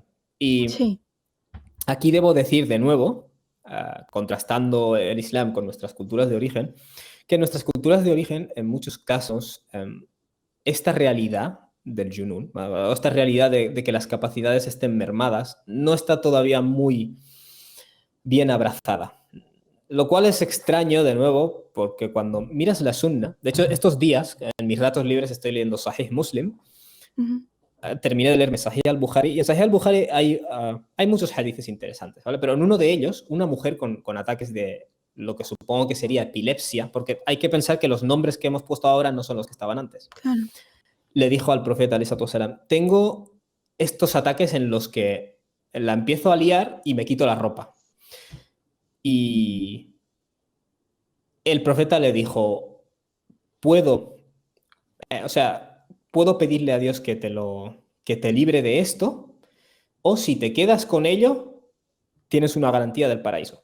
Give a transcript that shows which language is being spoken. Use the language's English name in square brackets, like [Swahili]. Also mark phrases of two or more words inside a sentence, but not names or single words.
[Spanish] Y aquí debo decir de nuevo, contrastando el Islam con nuestras culturas de origen, que en nuestras culturas de origen, en muchos casos, esta realidad del junún, esta realidad de que las capacidades estén mermadas, no está todavía muy bien abrazada. Lo cual es extraño, de nuevo, porque cuando miras la sunna, de hecho, estos días, en mis ratos libres, estoy leyendo Sahih Muslim, terminé de leerme Sahih al-Bukhari, y en Sahih al-Bukhari hay muchos hadices interesantes, ¿vale? Pero en uno de ellos, una mujer con ataques de lo que supongo que sería epilepsia, porque hay que pensar que los nombres que hemos puesto ahora no son los que estaban antes. Claro. Le dijo al profeta, [Arabic] عليه الصلاة والسلام, [Spanish] tengo estos ataques en los que la empiezo a liar y me quito la ropa. Y el profeta le dijo, puedo, o sea, puedo pedirle a Dios que te libre de esto, o si te quedas con ello, tienes una garantía del paraíso.